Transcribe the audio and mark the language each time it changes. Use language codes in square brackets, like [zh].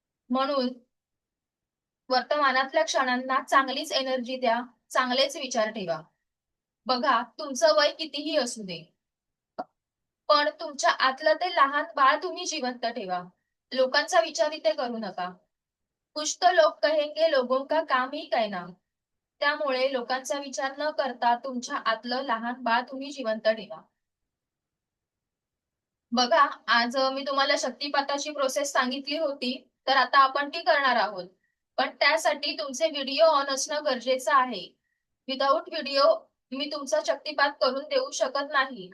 [mr] म्हणून वर्तमानातल्या क्षणांना चांगलीच एनर्जी द्या, चांगलेच विचार ठेवा. बघा, तुमचं वय कितीही असू दे, पण तुमच्या आतलं ते लहान बाळ तुम्ही जिवंत ठेवा. लोकांचा विचार इथे करू नका. [hi] कुछ तो लोग कहेंगे लोगों का काम ही कहना. [mr] त्यामुळे लोकांचा विचार न करता तुमच्या आतलं लहान बाळ तुम्ही जिवंत ठेवा. बघा, आज मी तुम्हाला शक्तिपाताची प्रोसेस सांगितली होती, तर आता आपण ती करणार आहोत. पण त्यासाठी तुमचे व्हिडिओ ऑन असणं गरजेचं आहे. विदाऊट व्हिडिओ मी तुमचा शक्तिपात करून देऊ शकत नाही.